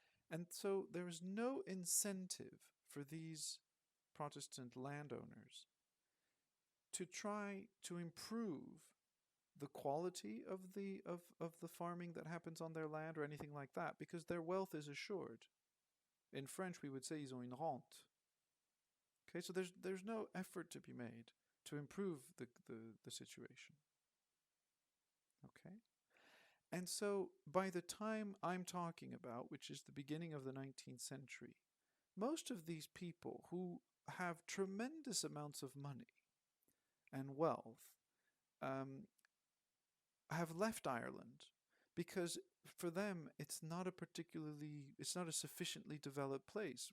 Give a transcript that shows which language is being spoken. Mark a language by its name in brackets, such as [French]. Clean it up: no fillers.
[English] And so there is no incentive for these Protestant landowners to try to improve the quality of the farming that happens on their land or anything like that, because their wealth is assured. In French, we would say [French] ils ont une rente. [English] Okay, so there's no effort to be made to improve the situation. Okay, and so by the time I'm talking about, which is the beginning of the 19th century, most of these people who have tremendous amounts of money and wealth have left Ireland because for them it's not a sufficiently developed place.